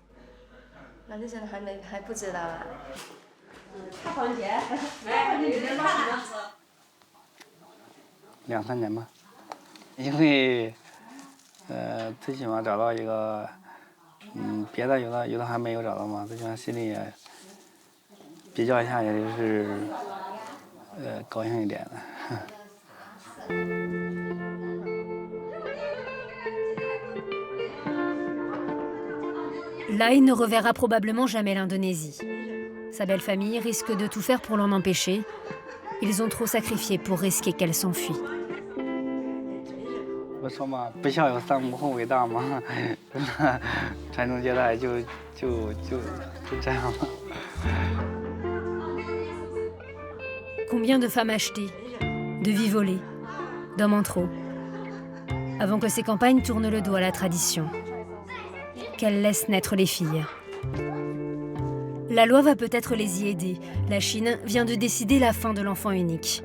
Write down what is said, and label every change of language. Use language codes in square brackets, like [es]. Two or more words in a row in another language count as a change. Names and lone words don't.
[zh] 2、3 年吧，因为最起码找到一个，别的有的还没有找到嘛，最起码心里也比较一下，也就是高兴一点的。 [fr] Lai ne reverra probablement jamais l'Indonésie. Sa belle famille risque de tout faire pour l'en empêcher. Ils ont trop sacrifié pour risquer qu'elle s'enfuit. [zh] 不说嘛，不孝有三，无后为大嘛，传宗接代就这样了。 [fr] Combien de femmes achetées, de vies volées, d'hommes en trop, avant que ces campagnes tournent le dos à la tradition, qu'elles laissent naître les filles. La loi va peut-être les y aider. La Chine vient de décider la fin de l'enfant unique.